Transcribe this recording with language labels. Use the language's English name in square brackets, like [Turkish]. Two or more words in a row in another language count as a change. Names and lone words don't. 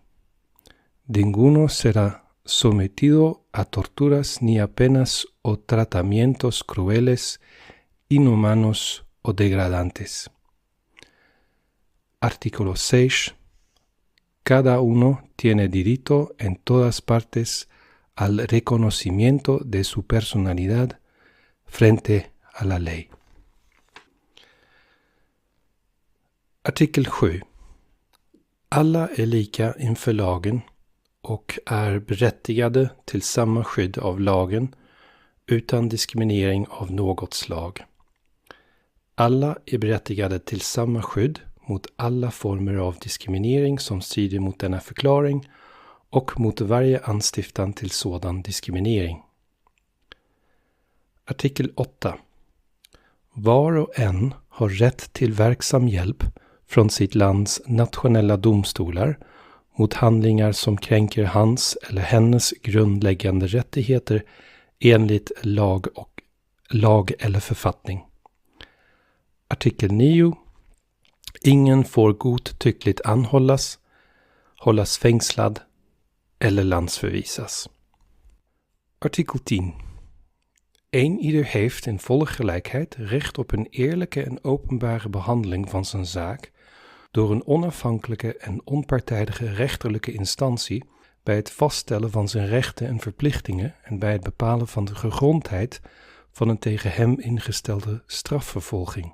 [Spanish] Ninguno será sometido a torturas ni a penas o tratamientos crueles, inhumanos o degradantes. Artículo 6. Cada uno tiene derecho en todas partes al reconocimiento de su personalidad frente a la ley. [Swedish] Artikel 7. Alla är lika inför lagen och är berättigade till samma skydd av lagen utan diskriminering av något slag. Alla är berättigade till samma skydd mot alla former av diskriminering som strider mot denna förklaring och mot varje anstiftan till sådan diskriminering. Artikel 8. Var och en har rätt till verksam hjälp från sitt lands nationella domstolar mot handlingar som kränker hans eller hennes grundläggande rättigheter enligt lag eller författning. Artikel 9. Ingen får godtyckligt anhållas, hållas fängslad eller landsvervisas. Artikel 10. [Dutch] Ieder heeft in volle gelijkheid recht op een eerlijke en openbare behandeling van zijn zaak door een onafhankelijke en onpartijdige rechterlijke instantie bij het vaststellen van zijn rechten en verplichtingen en bij het bepalen van de gegrondheid van een tegen hem ingestelde strafvervolging.